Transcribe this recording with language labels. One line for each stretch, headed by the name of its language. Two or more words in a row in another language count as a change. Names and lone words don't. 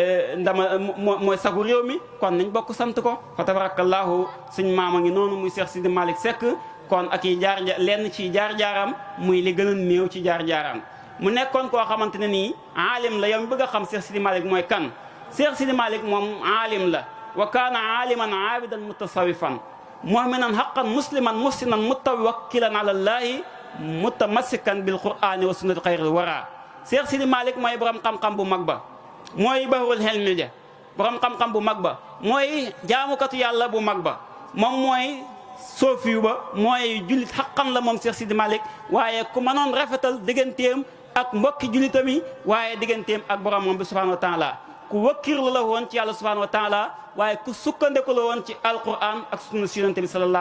Wolof: mooy sagu réew mi kon nañ bokk sant ko fa tabarakallahu suñ maama ngi noonu muy Cheikh Sidi Malick Seck kon ak yi lenn ci jaar-jaaram muy li gën a néew ci jaar-jaaram mu nekkoon koo xamante ne nii aalim la yow mi bëgg a xam Cheikh Sidi Malick mooy kan Cheikh Sidi Malick moom aalim la
Arabic: وكان عالما عابدا متصوفا مؤمنا حقا مسلما محسنا متوكلا على الله متمسكا بالقرآن وسنة خير الورى
Wolof: Cheikh Sidi Malick mooy borom xam-xam bu mag ba mooy
Arabic: بحر الحلم
Wolof: ja borom xam-xam bu mag ba mooy jaamukatu yàlla bu mag ba moom mooy soofiyu ba mooy jullit xaqan la moom Cheikh Sidi Malick waaye ku mënoon rafetal digganteem ak mbokki jullitam yi waaye digganteem ak borom moom bi
Arabic: سبحانه وتعالى
Wolof: ku wakkirlu la woon ci yàlla
Arabic: سبحانه وتعالى
Wolof: waaye ku sukkandeku la woon ci alquran ak sunna si yonent bi sallallahu